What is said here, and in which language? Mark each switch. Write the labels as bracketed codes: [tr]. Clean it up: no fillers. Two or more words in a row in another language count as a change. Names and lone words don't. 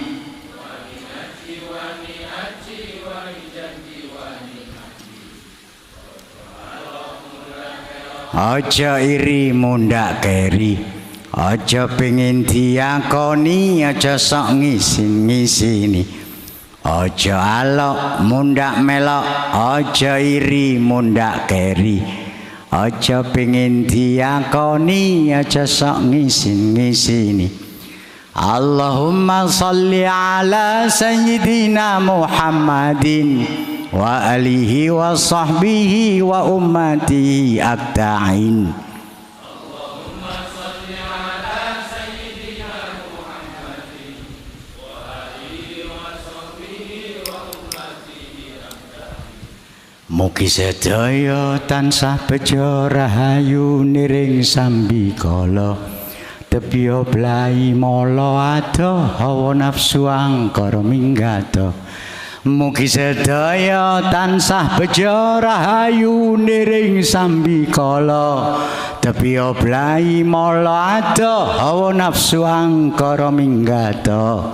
[jv] Aja iri mundak keri, aja pengin diakoni, aja sok ngisin-ngisini. Aja alok mundak melok, aja iri mundak keri. Aja pengin diakoni, aja sok ngisin-ngisini. [ar] اللهم صل على سيدنا محمد وآله وصحبه وأمته أجمعين. اللهم صل على سيدنا محمد وآله وصحبه وأمته أجمعين. [jv] Mugi sedaya tansah bejo rahayu niring sambikala, tebya blai mala ado hawa nafsu angkara minggata. Mugi sedaya tansah bejo rahayu niring sambikala, tebya blai mala ado hawa nafsu angkara minggata.